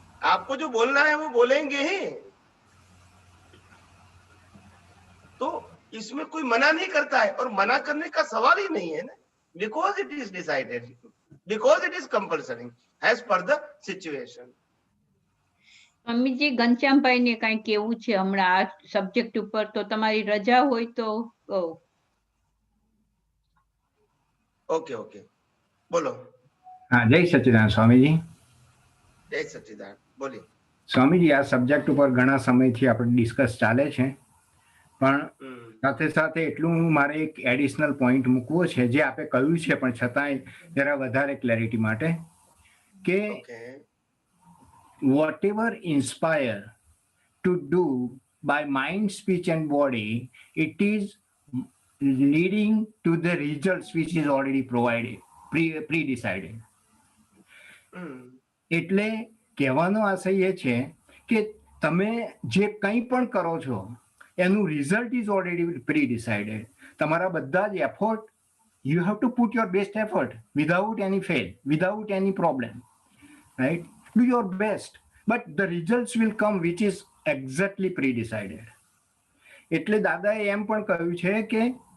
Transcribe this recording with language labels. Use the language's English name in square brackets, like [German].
[Hindi] आपको जो बोलना है वो बोलेंगे ही। तो इसमें कोई मना नहीं करता है और मना करने का सवाल ही नहीं है ना, [English] because it is decided, because it is compulsory as per the situation. [Gujarati] Swamiji ઘનશ્યામભાઈ ને કઈ કેવું છે હમણાં આ સબ્જેક્ટ ઉપર? તો તમારી રજા હોય તો કહો. ઓકે બોલો. હા, જય સચ્ચિદાનંદ સ્વામીજી. જય સચ્ચિદાનંદ, બોલી. સ્વામીજી આ સબ્જેક્ટ ઉપર ઘણા સમયથી આપણે ડિસ્કસ ચાલે છે, પણ સાથે સાથે એટલું મારે એક એડિશનલ પોઈન્ટ મૂકવો છે જે આપે કહ્યું છે પણ છતાંય જરા વધારે ક્લેરિટી માટે કે [English] whatever inspire to do by mind, speech and body, it is leading to the results which is already provided, pre-decided. [Gujarati] એટલે કહેવાનો આશય એ છે કે તમે જે કંઈ પણ કરો છો એનું [English] Result is already pre decided. [Gujarati] તમારા બધા જ effort, [English] you have to put your best effort without any fail, without any problem, right? Do your best, but the results will come which is exactly pre-decided. [Gujarati] એટલે દાદાએ એમ પણ કહ્યું છે કે